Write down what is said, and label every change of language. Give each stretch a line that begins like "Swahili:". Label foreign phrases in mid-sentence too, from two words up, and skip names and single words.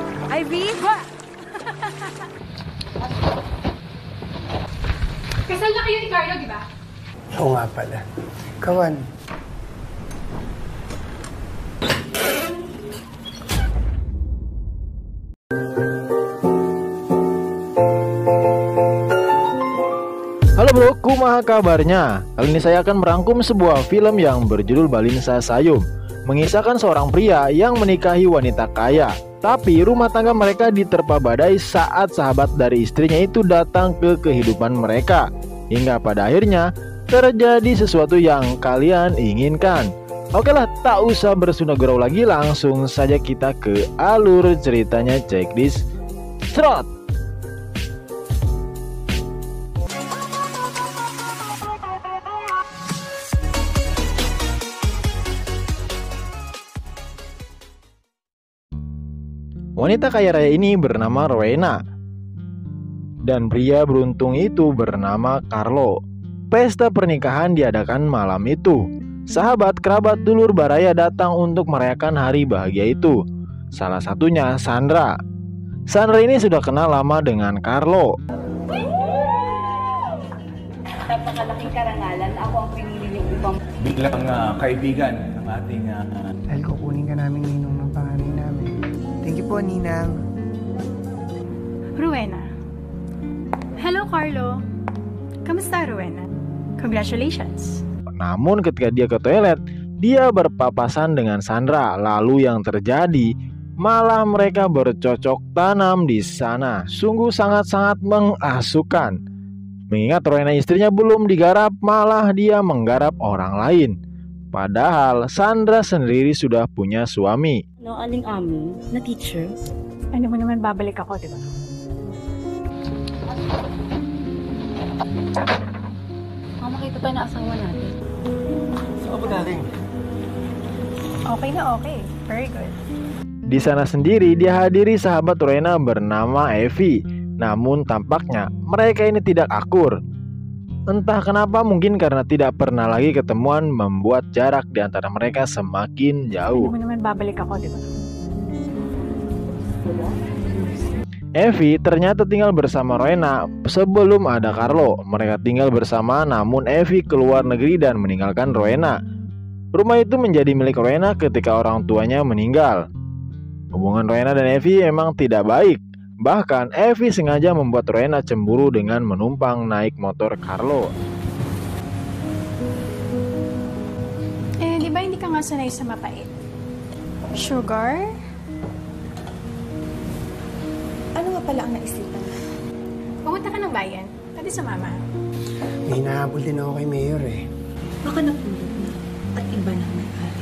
Filipino: Ivy? Ba? Kasal na kayo ni Carlo, di ba? Oo nga pala.
Indonesian: Kawan.
Sundanese: Halo bro, kumaha kabarnya?
Indonesian: Kali ini saya akan merangkum sebuah film yang berjudul Balinsa Sayum, mengisahkan seorang pria yang menikahi wanita kaya. Tapi rumah tangga mereka diterpa badai saat sahabat dari istrinya itu datang ke kehidupan mereka. Hingga pada akhirnya terjadi sesuatu yang kalian inginkan. Oke lah, tak usah bersunda gurau lagi, langsung saja kita ke alur ceritanya.
English: Check this Trot.
Indonesian: Wanita kaya raya ini bernama Rowena dan pria beruntung itu bernama Carlo. Pesta pernikahan diadakan malam itu. Sahabat, kerabat,
Sundanese: dulur baraya
Indonesian: datang untuk merayakan hari bahagia itu. Salah satunya Sandra. Sandra ini sudah kenal lama dengan Carlo.
Filipino: Napakalaking karangalan, ako ang pinili niyo upang bilang kaibigan ng ating Dahil kukunin ka namin ninong ng panganay namin.
English: Thank you po, Ninang. Rowena. Hello, Carlo.
Filipino: Kamusta, Rowena? Congratulations.
Indonesian: Namun ketika dia ke toilet, dia berpapasan dengan Sandra. Lalu yang terjadi, malah mereka bercocok tanam di sana. Sungguh sangat-sangat mengasihkan. Mengingat Rowena istrinya belum digarap, malah dia menggarap orang lain. Padahal Sandra sendiri sudah punya suami.
Filipino: no, aling amo na teacher. Ano mo naman babalik ako, di ba? Makita tayo na asawa natin. Saan ba galing?
English: Okay na okay. Very good.
Indonesian: Di sana sendiri dihadiri sahabat Rowena bernama Evie. Namun tampaknya mereka ini tidak akur. Entah kenapa, mungkin karena tidak pernah lagi ketemuan membuat jarak di antara mereka semakin jauh.
Filipino: Ano mo naman babalik ako, di ba?
Indonesian: Evie ternyata tinggal bersama Rowena sebelum ada Carlo. Mereka tinggal bersama, namun Evie keluar negeri dan meninggalkan Rowena. Rumah itu menjadi milik Rowena ketika orang tuanya meninggal. Hubungan Rowena dan Evie memang tidak baik. Bahkan Evie sengaja membuat Rowena cemburu dengan menumpang naik motor Carlo.
Filipino: Di ba hindi ka nga sanay sa mapait? Sugar? Ano nga pala ang naisipan? Pumunta ka ng bayan. Pwede sa mama. May hinahabol din ako kay Mayor eh. Baka napulot na at iba na may-ari.